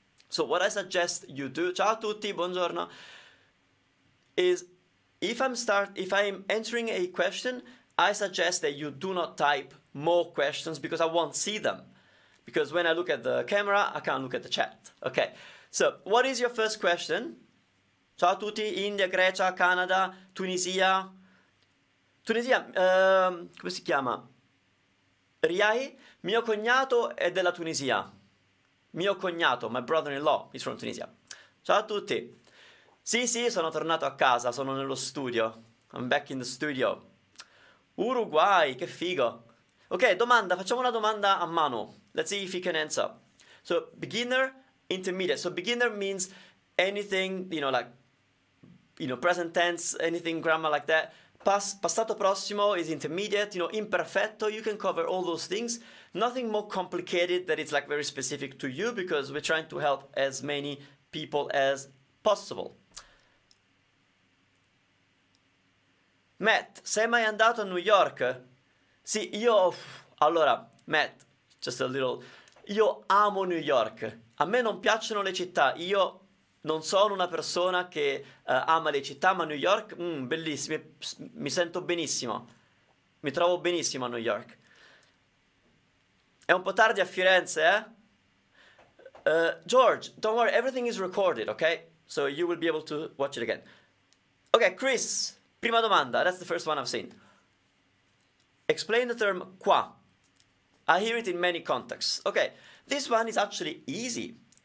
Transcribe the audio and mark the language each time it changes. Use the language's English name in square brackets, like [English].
[English] So what I suggest you do, [Italian] ciao a tutti, buongiorno, [English] is if I'm entering a question, I suggest that you do not type more questions because I won't see them. Because when I look at the camera, I can't look at the chat. Okay, so what is your first question? [Italian] Ciao a tutti, India, Grecia, Canada, Tunisia. Tunisia, come si chiama? Riahi? Mio cognato è della Tunisia. Mio cognato, [English] my brother-in-law, is from Tunisia. [Italian] Ciao a tutti. Sì, sono tornato a casa, sono nello studio. [English] I'm back in the studio. [Italian] Uruguay, che figo. Ok, domanda, facciamo una domanda a Manu. [English] Let's see if he can answer. So, beginner, intermediate. So, beginner means anything, you know, like, you know, present tense, anything grammar like that. Passato prossimo is intermediate, you know, imperfetto, you can cover all those things. Nothing more complicated that it's like very specific to you, because we're trying to help as many people as possible. [Italian] Matt, sei mai andato a New York? Sì, allora, Matt, [English] just a little, [Italian] io amo New York. A me non piacciono le città, io non sono una persona che ama le città, ma New York, bellissimo, mi sento benissimo, mi trovo benissimo a New York. È un po' tardi a Firenze, eh? [English] George, don't worry, everything is recorded, okay? So you will be able to watch it again. Okay, Chris, [Italian] prima domanda, [English] that's the first one I've seen. Explain the term qua. I hear it in many contexts. Okay, this one is actually easy.